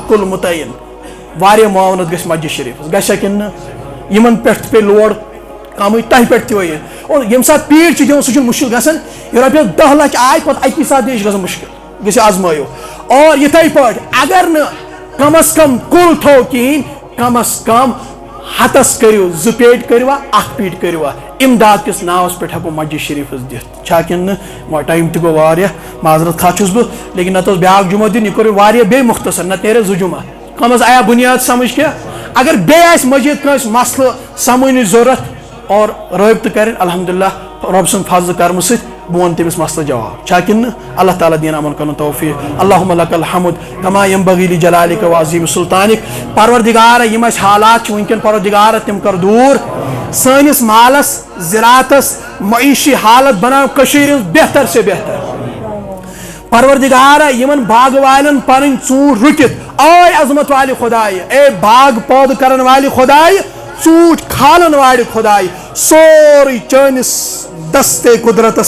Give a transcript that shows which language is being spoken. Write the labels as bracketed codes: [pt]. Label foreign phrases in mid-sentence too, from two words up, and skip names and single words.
[ks] کل متعین واریاہ معاونت گژھِ مسجد شریف گژھِ کن یمن پٮ۪ٹھ پے لوڑ کمٕے تۄہہِ پٮ۪ٹھ تہِ وٲیِتھ، اور ییٚمہِ ساتہٕ پیٖٹ چھِ دِوان سُہ چھُنہٕ مُشکل گژھان، یہ رۄپیس 10 لچھ آے پتہٕ اکی ساتہٕ یہِ چھِ گژھان مُشکل، گژھِ آزمٲیو، اور یِتھَے پٲٹھۍ اگر نہٕ کم از کم کُل تھوٚو کِہیٖنۍ، کم از کم ہتس کٔرِو 2 پیٖٹ کٔرِوا 1 پیٖٹ کٔرِوا امداد کِس ناوس پٮ۪ٹھ ہٮ۪کو مسجد شریفس دِتھ، چھا کِنہٕ نہٕ؟ ٹایم تہِ گوٚو واریاہ، معذرت خواہ چھُس بہٕ، لیکن نتہٕ اوس بیٛاکھ جمعہ دیُن، یہِ کوٚر واریاہ بیٚیہِ مختصر، نتہٕ نیرِ 2 جمعہ، کم از آیا بنیاد سمجھ کینٛہہ، اگر بیٚیہِ آسہِ مزیٖد کٲنٛسہِ مسلہٕ سمجھنٕچ ضروٗرت اور رٲبطہٕ کریں، الحمدللہ رب سُنٛد فضل کرمہٕ سۭتۍ بہٕ وَنہٕ تٔمِس مسلہٕ جواب، چھا کِنہٕ نہٕ؟ اللہ تعالیٰ دِیِن یِمن کرُن توفیٖق، [ar] اللہُمہ لک الحمد کما ینبغی لجلالک وعظیم سلطانک، [ks] پروردگارا یِم اَسہِ حالات چھِ وٕنکٮ۪ن پروردگارا تِم کر دوٗر، سٲنِس مالس زراعتس معیشی حالت بناو کٔشیٖرِ ہٕنٛز بہتر سے بہتر، پروردگارا یمن باغ والن پنٕنۍ ژوٗنٛٹھۍ رُکِتھ، آے عظمت والہِ خدایہِ، اے باغ پٲدٕ کرن والہِ خدایہِ، ژوٗنٛٹھۍ کھالن والہِ خدایہِ، سورُے چٲنِس دستے قدرتس